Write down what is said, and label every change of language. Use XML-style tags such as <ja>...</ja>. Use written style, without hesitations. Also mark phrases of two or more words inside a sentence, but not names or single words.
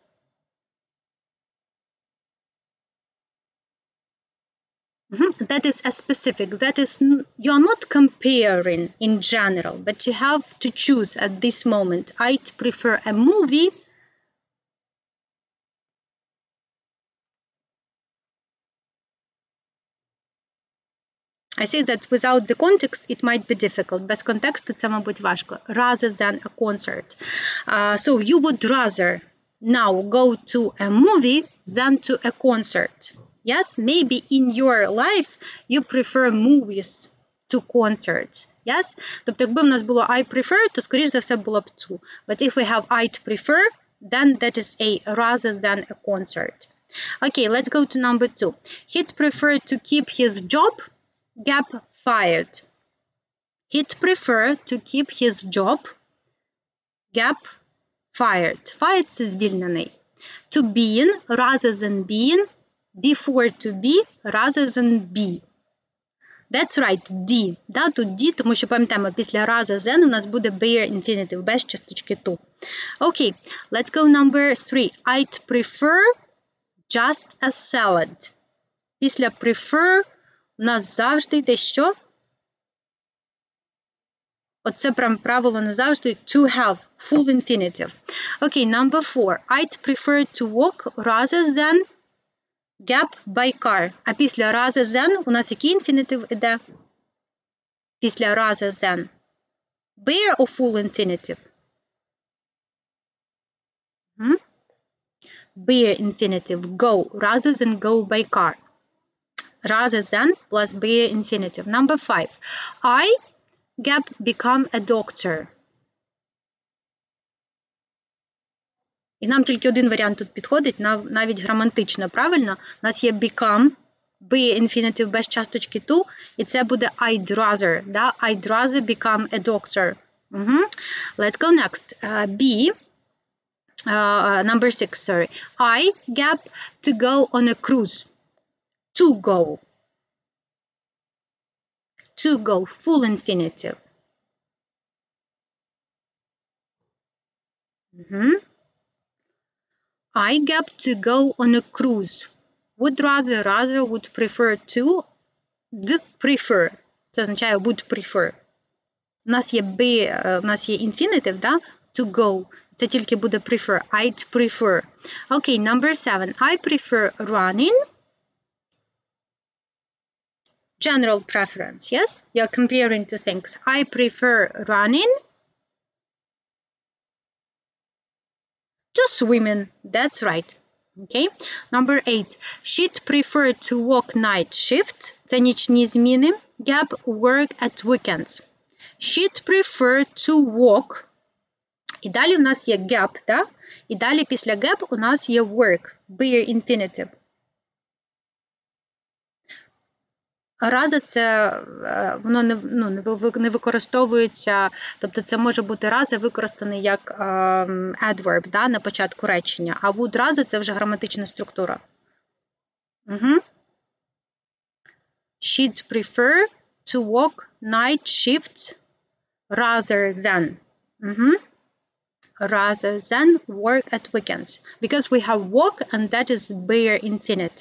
<en>That is a specific, that is, you're not comparing in general, but you have to choose at this moment. I'd prefer a movie. I say that without the context, it might be difficult.</en> <uk>Без контексту це, мабуть, важко.</uk> <en>Rather than a concert. So you would rather now go to a movie than to a concert. Yes, maybe in your life you prefer movies to concerts. Yes?</en> <uk>Тобто, якби в нас було</uk> <en>I prefer,</en> <uk>то, скоріш за все, було б to.</uk> <en>But if we have I'd prefer, then that is a rather than a concert. Okay, let's go to number 2. He'd prefer to keep his job, gap, fired. He'd prefer to keep his job, gap, fired. Fired –</en> <uk>це звільнений.</uk> <en>To being, rather than being, before to be, rather than be. That's right,</en> <uk>D. Да, тут D, тому що пам'ятаємо, після</uk> <en>rather than</en> <uk>у нас буде</uk> <en>bare infinitive,</en> <uk>без часточки to.</uk> <en>Okay, let's go number 3. I'd prefer just a salad.</en> <uk>Після prefer у нас завжди йде що? Оце прям правило не завжди.</uk> <en>To have, full infinitive. Okay, number 4. I'd prefer to walk rather than gap by car.</en> <uk>А після</uk> <en>rather than</en> <uk>у нас який інфінітив іде? Після</uk> <en>rather than. Bare or full infinitive? bare infinitive, go, rather than go by car. Rather than plus bare infinitive. Number 5. I gap become a doctor.</en> <uk>І нам тільки один варіант тут підходить, навіть граматично правильно. У нас є</uk> <en>become, be infinitive</en> <uk>без часточки to, і це буде</uk> <en>I'd rather.</en> <uk>Да?</uk> <en>I'd rather become a doctor. Let's go next. B, number 6, sorry. I gap to go on a cruise. To go. To go, full infinitive. I gap to go on a cruise. Would rather, would prefer to, prefer.</en> <uk>Це означає</uk> <en>would prefer.</en> <uk>У нас є be, у нас є infinitive, да?</uk> <en>To go.</en> <uk>Це тільки буде prefer.</uk> <en>I'd prefer. Okay, number 7. I prefer running. General preference, yes? You're comparing two things. I prefer running to swimming. That's right. Okay. Number 8. She'd prefer to work night shift.</en> <uk>Це нічні зміни.</uk> <en>Gap work at weekends. She'd prefer to work.</en> <uk>І далі у нас є gap, да? І далі після gap у нас є work.</uk> <en>Bare infinitive.</en> <uk>Рази це, воно не використовується, тобто це може бути рази використаний як adverb, да, на початку речення, а would рази це вже граматична структура.</uk> <en>She'd prefer to work night shifts rather than. Rather than work at weekends. Because we have work and that is bare infinitive.</en>